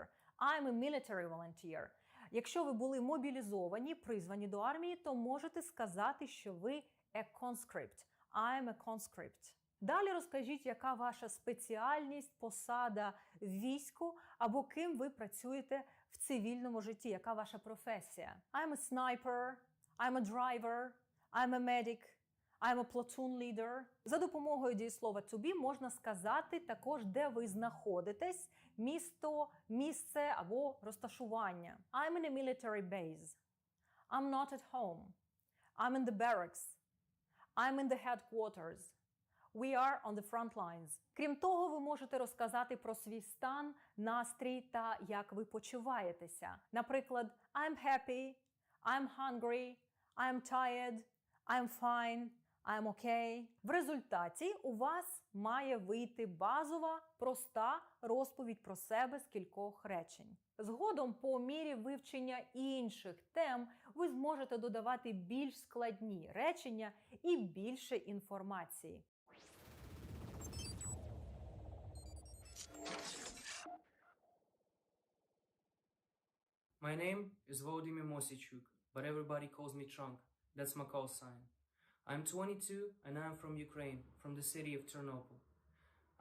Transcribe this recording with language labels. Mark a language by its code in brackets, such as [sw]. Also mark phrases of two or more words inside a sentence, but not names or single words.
[en] I'm a military volunteer. [uk] Якщо ви були мобілізовані, призвані до армії, то можете сказати, що ви [en] a conscript. I'm a conscript. [uk] Далі розкажіть, яка ваша спеціальність, посада в війську, або ким ви працюєте в цивільному житті, яка ваша професія. [en] I'm a sniper, I'm a driver, I'm a medic, I'm a platoon leader. [uk] За допомогою дієслова [en] to be [uk] можна сказати також, де ви знаходитесь, місто, місце або розташування. [en] I'm in a military base. I'm not at home. I'm in the barracks. I'm in the headquarters. We are on the front lines. [uk] Крім того, ви можете розказати про свій стан, настрій та як ви почуваєтеся. Наприклад, [en] I'm happy, I'm hungry, I'm tired, I'm fine, I'm okay. [uk] В результаті у вас має вийти базова, проста розповідь про себе з кількох речень. Згодом, по мірі вивчення інших тем, ви зможете додавати більш складні речення і більше інформації. [en] My name is Volodymyr Mosichuk, but everybody calls me Trunk. That's my call sign. I'm 22 and I'm from Ukraine, from the city of Ternopil.